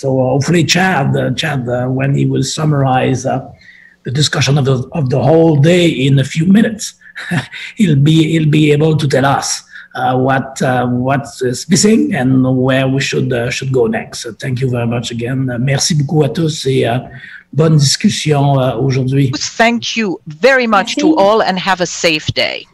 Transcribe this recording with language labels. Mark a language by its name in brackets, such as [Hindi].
[English] So hopefully Chad, when he will summarize the discussion of the whole day in a few minutes, he'll be able to tell us what is missing and where we should go next. So thank you very much again. [French] Merci beaucoup à tous et bonne discussion aujourd'hui. [English] Thank you very much to all and have a safe day.